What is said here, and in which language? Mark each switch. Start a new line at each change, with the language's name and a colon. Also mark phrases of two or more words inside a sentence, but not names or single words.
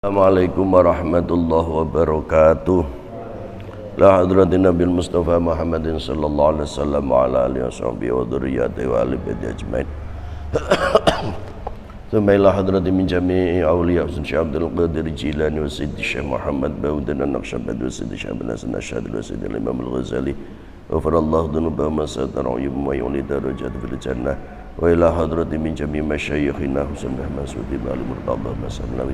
Arabic: السلام عليكم ورحمة الله وبركاته إلى حضرة النبي المصطفى محمد صلى الله عليه وسلم وعلى آله وصحبه وذريته وآل بيته أجمعين. ثم إلى حضرة من جميع أولياء الشيخ عبد القادر الجيلاني وسيدي الشيخ محمد بهاء الدين النقشبندي وسيدي الشيخ عبد الحسن الأشعري وسيدي الإمام الغزالي. غفر الله ذنوبهم وستر ويعلي درجات في الجنة. وإلى حضرة من جميع مشايخنا حسين مسعودي بالي مرتضى مسلاوي.